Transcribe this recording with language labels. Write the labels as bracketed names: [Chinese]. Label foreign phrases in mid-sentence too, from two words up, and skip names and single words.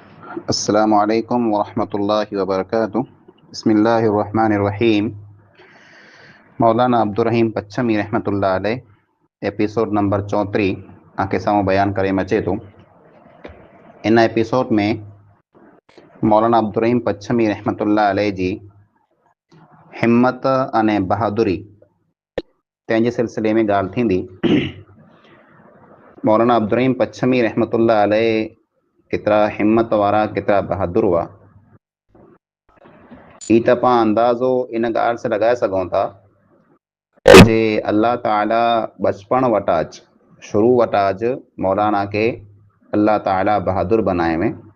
[Arabic] السلام عليكم ورحمة الله وبركاته. بسم الله الرحمن الرحيم. [Sindhi] मौलाना अब्दुर रहीम पच्छमी [Arabic] رحمة الله عليه [Sindhi] एपिसोड नंबर 34 आके साम्हूं बयान करे अचे थो। इन एपिसोड में मौलाना अब्दुर रहीम पच्छमी [Arabic] رحمة الله عليه [Sindhi] जी हिम्मत अने बहादुरी तंहिंजे सिलसिले में ॻाल्हि थींदी। मौलाना अब्दुर रहीम पच्छमी [Arabic] رحمة الله عليه [Sindhi] केतिरा हिम्मत वारा केतिरा बहादुर हुआ, ही त पाण अंदाज़ो इन ॻाल्हि से लॻाए सघूं था जे अल्लाह ताला बचपन वटा शुरू वटा मौलाना के अल्लाह ताला बहादुर बनाए में